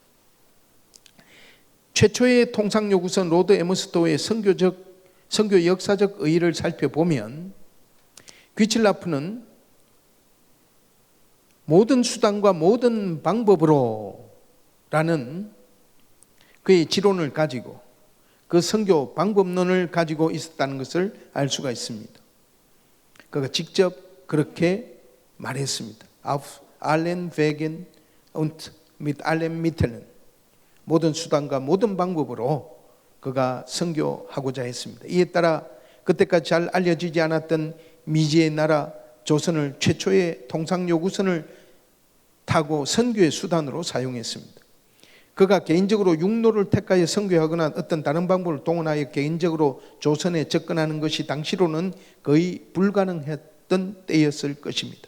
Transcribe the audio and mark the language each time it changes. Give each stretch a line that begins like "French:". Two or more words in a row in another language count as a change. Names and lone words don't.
Korean: 최초의 통상요구선 로드 에머스토어의 선교 역사적 의의를 살펴보면 귀칠라프는 모든 수단과 모든 방법으로 라는 그의 지론을 가지고 그 선교 방법론을 가지고 있었다는 것을 알 수가 있습니다. 그가 직접 그렇게 말했습니다.
German: Auf allen Wegen und mit allen Mitteln,
Korean: 모든 수단과 모든 방법으로 그가 선교하고자 했습니다. 이에 따라 그때까지 잘 알려지지 않았던 미지의 나라 조선을 최초의 통상요구선을 타고 선교의 수단으로 사용했습니다. 그가 개인적으로 육로를 택하여 선교하거나 어떤 다른 방법을 동원하여 개인적으로 조선에 접근하는 것이 당시로는 거의 불가능했던 때였을 것입니다.